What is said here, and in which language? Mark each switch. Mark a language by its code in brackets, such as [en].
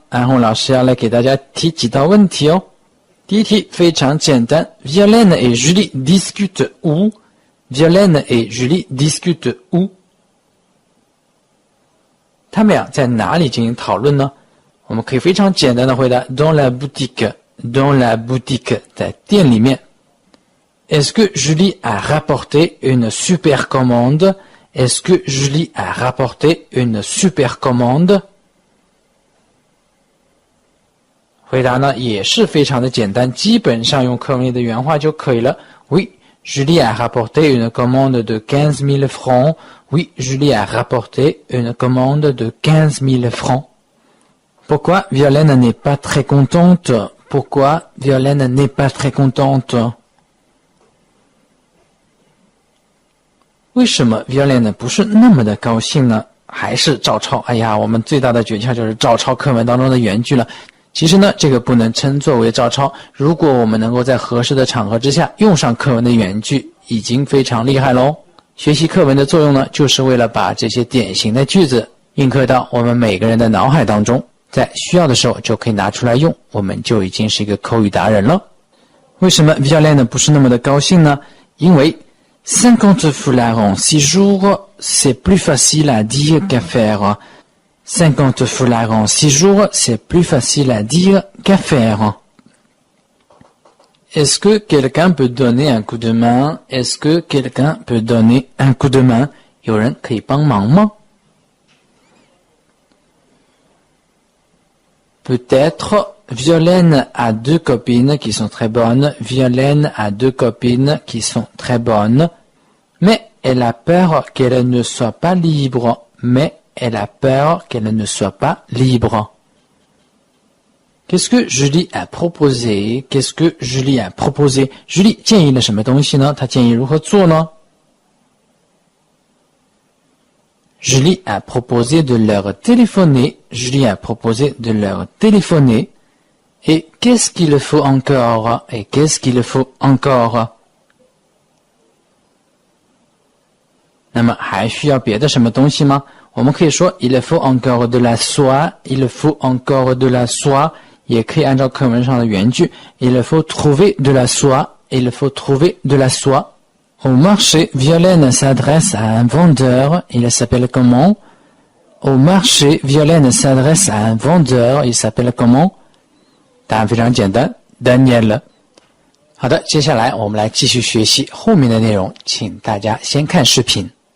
[zh] 安红老师要来给大家提几道问题哦。第一题非常简单 [fr] Violaine et Julie discutent où? Violaine et Julie discutent où? [zh] 他们俩在哪里进行讨论呢？我们可以非常简单的回答 [fr] dans la boutique. Dans la boutique [zh] 在店里面。 [fr] Est-ce que Julie a rapporté une super commande? Est-ce que Julie a rapporté une super commande? [zh] 回答呢也是非常的简单，基本上用课文里的原话就可以了。 [fr] Oui, Julie a rapporté une commande de 15 000 francs. Oui, Julie a rapporté une commande de 15 000 francs. Pourquoi Violaine n'est pas très contente? Pourquoi Violaine n'est pas très contente? [zh] 为什么 Violaine 不是那么的高兴呢？还是照抄？哎呀，我们最大的诀窍就是照抄课文当中的原句了。其实呢，这个不能称作为照抄。如果我们能够在合适的场合之下用上课文的原句，已经非常厉害喽。学习课文的作用呢，就是为了把这些典型的句子印刻到我们每个人的脑海当中，在需要的时候就可以拿出来用，我们就已经是一个口语达人了。为什么 Violaine 不是那么的高兴呢？因为 [fr] 50 foulards en 6 jours, c'est plus facile à dire qu'à faire. 50 foulards en 6 jours, c'est plus facile à dire qu'à faire. Est-ce que quelqu'un peut donner un coup de main? Est-ce que quelqu'un peut donner un coup de main? [zh] 有人可以帮忙吗？ [fr] Peut-être Violaine a 2 copines qui sont très bonnes. Violaine a 2 copines qui sont très bonnes. Mais elle a peur qu'elle ne soit pas libre. Mais elle a peur qu'elle ne soit pas libre. Qu'est-ce que Julie a proposé? Qu'est-ce que Julie a proposé? [zh] Julie 建议了什么东西呢？她建议如何做呢？ [fr] Julie a proposé de leur téléphoner. Julie a proposé de leur téléphoner. Et qu'est-ce qu'il faut encore? Et qu'est-ce qu'il faut encore? [zh] 那么还需要别的什么东西吗？我们可以说 [fr] il faut encore de la soie, il faut encore de la soie, [zh] 也可以按照课文上的原句 [fr] il faut trouver de la soie, il faut trouver de la soie. Au marché, Violaine s'adresse à un vendeur, il s'appelle comment? Au marché, Violaine s'adresse à un vendeur, il s'appelle comment? [zh] 答案非常简单 Daniel. 好的，接下来我们来继续学习后面的内容，请大家先看视频。